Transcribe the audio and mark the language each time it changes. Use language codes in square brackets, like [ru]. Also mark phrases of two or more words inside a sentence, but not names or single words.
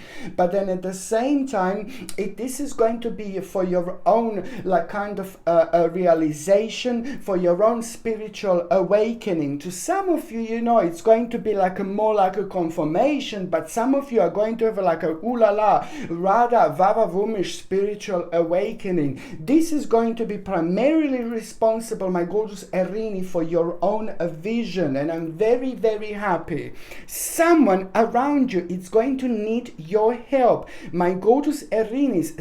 [en] But then at the same time, this is going to be for your own a realization, for your own spiritual awakening. To some of you, it's going to be more like a confirmation, but some of you are going to have like a ooh la la, rather vava-vumish spiritual awakening. This is going to be primarily responsible, my gorgeous Erini, for your own vision, and I'm very, very happy. Someone around you is going to need your help, my gorgeous Erinis.